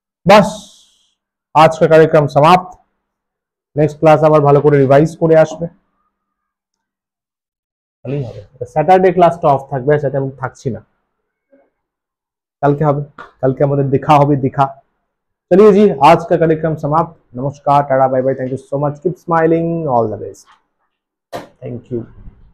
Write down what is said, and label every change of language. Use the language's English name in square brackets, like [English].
[Hindi] बस आज का कार्यक्रम समाप्त। [English] next class [Bangla] আবার ভালো করে রিভাইজ করে আসবে, ভালোই হবে। স্যাটারডে ক্লাসটা অফ থাকবে, সেটা আমি থাকছি না, কালকে হবে। কালকে আমাদের দেখা হবে, দেখা। [Hindi] चलिए जी, आज का कार्यक्रम समाप्त। नमस्कार, Tata, [English] bye bye, thank you [Hindi] so much, keep smiling, all the best, thank you.